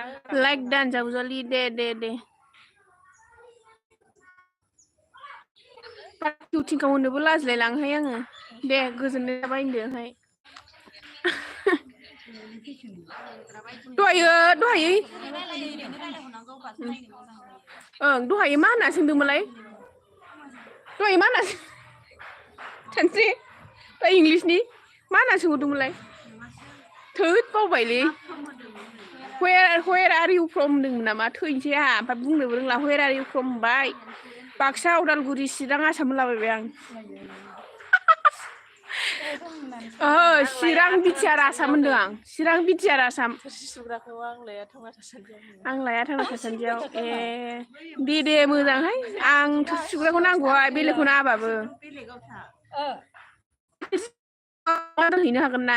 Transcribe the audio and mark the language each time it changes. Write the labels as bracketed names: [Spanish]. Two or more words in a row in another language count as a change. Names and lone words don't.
[Bodo] लाइक दानजावजालि दे थिंखाव होननोबो लाजिलाय लाङोहाय आङो दे गोजोननाय थाबाय होनदोहाय दहायो दहायो मा होनना सोंदोंमोनलाय दहाय मा होनना सानस्रि दा इंलिसनि मा होनना सोंहरदोंमोनलाय थोद बावबायलै [English] where are you from [Bodo] होनदोंमोन नामा थैनोसै आंहा ओमफ्राय बुंनोबो रोंला [English] where are you from [Bodo] होनबाय बाक्सा उदालगुरि चिरां आसाम होनलाबायबाय आं चिरां बिटिआर आसाम होनदों आं चिरां बिटिआर आसाम थोरसि सुग्राखौ आं लाया थांना थासान्दियाव दे मोजांहाय आं थोरसि सुग्राखौ नांगौहाय बेलेगखौ नाङाबाबो हैनो हागोन ना